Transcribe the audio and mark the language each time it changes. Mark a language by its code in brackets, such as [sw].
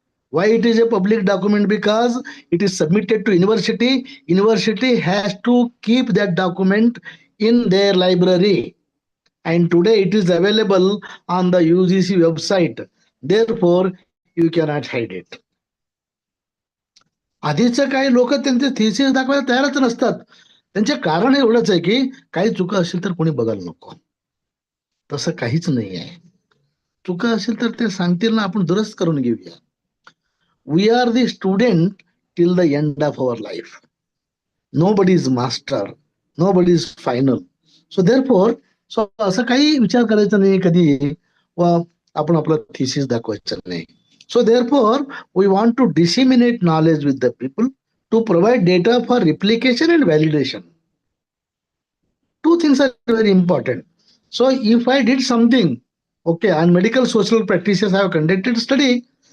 [en] Why it is a public document? Because it is submitted to university. University has to keep that document in their library. And today it is available on the UGC website. Therefore, you cannot hide it. [mr] आधीचं काही लोक त्यांचे thesis दाखवायला तयारच नसतात. त्यांचे कारण एवढंच आहे की काही चुका असेल तर कोणी बघायला नको. तसं काहीच नाही आहे. चुका असेल तर ते सांगतील ना, आपण दुरुस्त करून घेऊया. [en] We are the student till the end of our life. Nobody is master. Nobody is final. So therefore, [mr] असं काही विचार करायचा नाही कधी व आपण आपला थिसिस दाखवायचा नाही. [en] So therefore, we want to disseminate knowledge with the people to provide data for replication and validation. Two things are very important. So if I did something, okay, on medical social practices, I have conducted study.